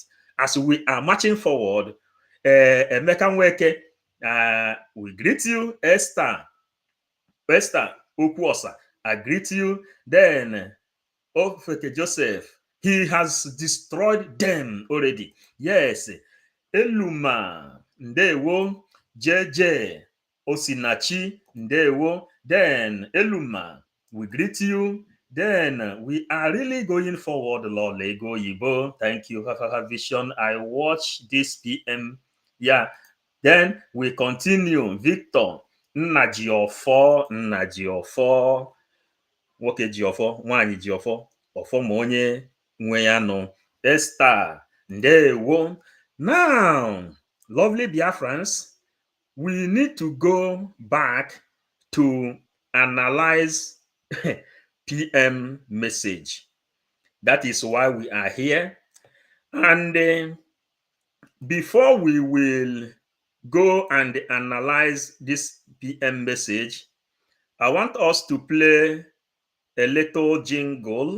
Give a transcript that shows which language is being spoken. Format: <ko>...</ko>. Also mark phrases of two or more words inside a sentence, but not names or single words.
<en>As we are marching forward, Emeka Nweke, we greet you. Esther Okuosa, I greet you. Then Ofeke Joseph, he has destroyed them already. Yes.</en> <ig>Eluma, ndewo. JJ Osinachi, ndewo.</ig> <en>Then Eluma, we greet you. Then we are really going forward, Lord Lego Yibo. Thank you, Vision. I watch this PM. Yeah. Then we continue.</en> <ig>Victor, Nnajiofo, nwoke Jiofo, nwanyị Jiofo, ọfọ ma onye nwe ya nọ. Esther, ndewo.</ig> <en>Now, lovely Biafrans, we need to go back to analyze PM message. That is why we are here. And before we will go and analyze this PM message, I want us to play a little jingle.</en>